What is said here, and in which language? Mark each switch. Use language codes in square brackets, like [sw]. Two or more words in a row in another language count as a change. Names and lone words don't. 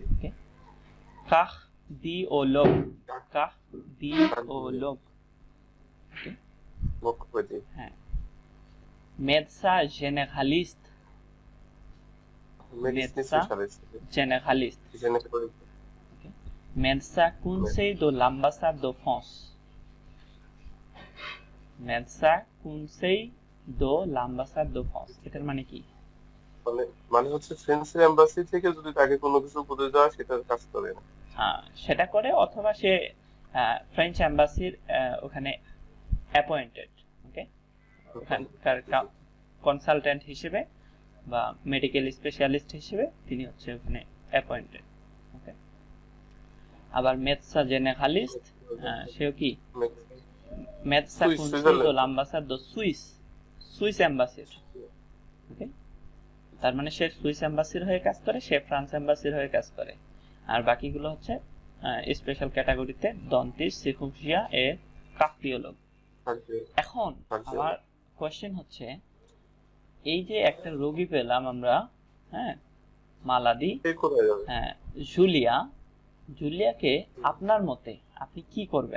[bn] ওকে। কার্ডিওলগ, কার্ডিওলগ, ওকে, মুখোপাধ্যায়, হ্যাঁ। [fr] médecin généraliste, [bn] মেডিসিন [fr] Médecin [bn] স্পেশালিস্ট, জেনারেলিস্ট, জেনেটিক, [fr] Médecin conseil de l'ambassade de France, Médecin conseil de l'ambassade de France, [bn] এটার মানে কি? মানে হচ্ছে ফ্রেঞ্চ এম্বাসি থেকে যদি তাকে কোনো কিছু উপদেশ দেওয়া, সেটার কাজ করে না। সেটা করে, অথবা সে ফ্রেঞ্চ এম্বাসির ওখানে অ্যাপয়েন্টেড, ওকে, ওখানকার কনসালটেন্ট হিসেবে বা মেডিকেল স্পেশালিস্ট হিসেবে তিনি হচ্ছে ওখানে অ্যাপয়েন্টেড, ওকে। আবার [fr] médecin généraliste, [bn] সেও কি [fr] médecin conseil de l'ambassade de Suisse, [bn] সুইস এম্বাসির, ওকে। তার মানে সে সুইস এম্বাসির হয়ে কাজ করে, সে ফ্রান্স এম্বাসির হয়ে কাজ করে। আর বাকিগুলো হচ্ছে স্পেশাল ক্যাটাগরিতে ডেন্টিস্ট, চিকিৎসা এ কার্ডিওলগ। এখন আমার কোশ্চেন হচ্ছে, এই যে একটা রোগী পেলাম আমরা, হ্যাঁ, মালাদি, হ্যাঁ, জুলিয়া, জুলিয়াকে আপনার মতে আপনি কি করবেন?